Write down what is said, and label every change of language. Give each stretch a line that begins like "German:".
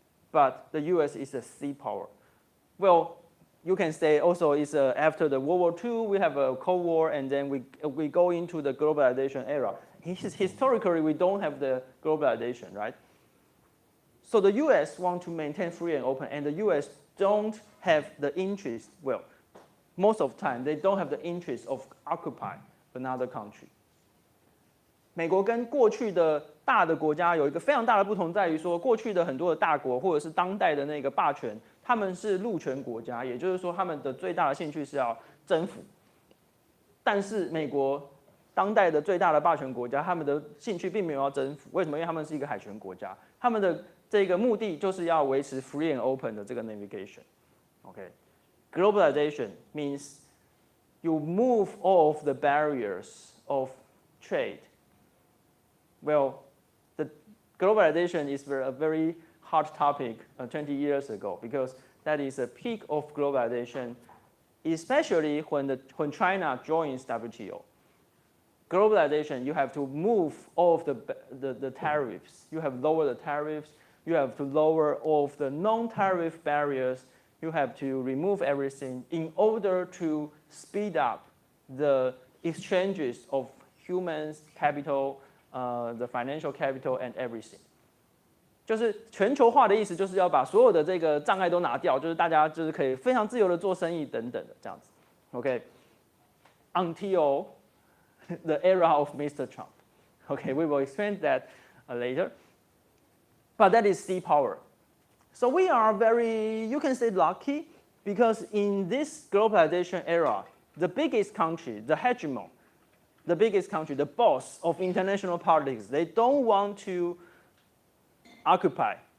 English: But the US is a sea power. Well, you can say also it's after the World War II, we have a Cold War, and then we go into the globalization era. Historically, we don't have the globalization, right? So the US want to maintain free and open, and the US don't have the interest, well, most of the time, they don't have the interest of occupying another country.
Chinese: 美国跟过去的大的国家有一个非常大的不同，在于说，过去的很多的大国或者是当代的那个霸权，他们是陆权国家，也就是说，他们的最大的兴趣是要征服。但是美国当代的最大的霸权国家，他们的兴趣并没有要征服，为什么？因为他们是一个海权国家，他们的这个目的就是要维持 free and open 的这个 navigation。OK， globalization means you move all of the barriers of trade.
English: Well, the globalization is a very hot topic 20 years ago because that is a peak of globalization, especially when China joins WTO. Globalization, you have to move all of the tariffs. You have lower the tariffs. You have to lower all of the non-tariff barriers. You have to remove everything in order to speed up the exchanges of humans, capital, the financial capital and everything.
Chinese: 就是全球化的意思，就是要把所有的这个障碍都拿掉，就是大家就是可以非常自由的做生意等等的这样子。
English: OK，until the era of Mr. Trump. Okay, we will explain that later. But that is sea power. So we are very, you can say lucky, because in this globalization era, the biggest country, the hegemon, the biggest country, the boss of international politics, they don't want to occupy.